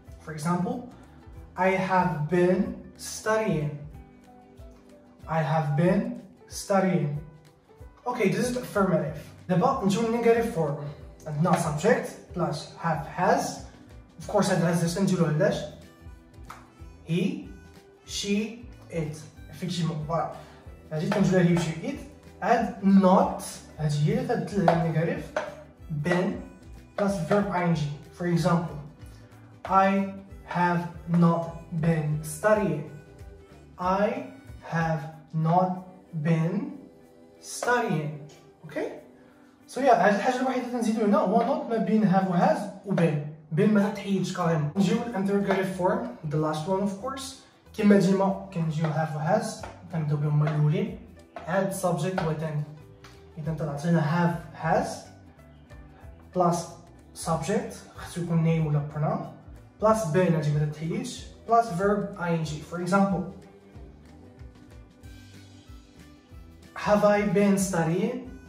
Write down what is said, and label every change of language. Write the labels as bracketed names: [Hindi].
[English] For example, I have been studying. I have been studying. Okay, this is affirmative. [Arabic] دابا نجيو [English] negative form. [Arabic] عندنا [English] subject plus have has. Of course [Arabic] هاد [English] has [Arabic] نديروه علاش [English] he she it. [French] effectivement voilà [Arabic] هادي كنجيوها [English] he she it. add not [Arabic] هادي هي اللي كتدل على [English] negative been plus verb ing. For example, I have not been studying. I have not been studying. Okay? So yeah, [Arabic] هاد الحاجة الوحيدة اللي تنزيدو هنا هو not ما بين have و has و been ما تتحيدش كاريمون. نجيو [English] interrogative form, the last one of course. [Arabic] كيما ديما كنجيو have و has كنبداو بهم هما الأولين. [English] add subject [Arabic] و تاني. إذا تعطينا [English] have has plus subject [Arabic] خصو يكون [English] name [Arabic] ولا [English] pronoun plus been [Arabic] هادي ما تتحيدش [English] plus verb ing. For example, have I been studying?